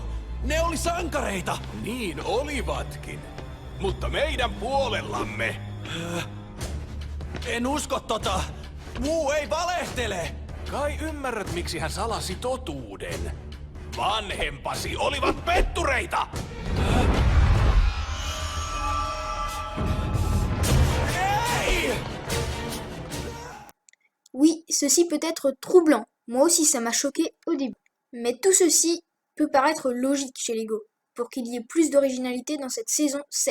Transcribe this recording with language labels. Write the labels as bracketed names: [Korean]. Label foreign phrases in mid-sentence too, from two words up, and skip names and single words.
[Finnish] Ne oli sankareita. Niin olivatkin. Mutta meidän puolellamme. En usko tota. Wu ei valehtele. Kai ymmärrät, miksi hän salasi totuuden. Vanhempasi olivat pettureita! [French] Oui, ceci peut être troublant. Moi aussi, ça m'a choqué au début. Mais tout ceci peut paraître logique chez Lego, pour qu'il y ait plus d'originalité dans cette saison 7.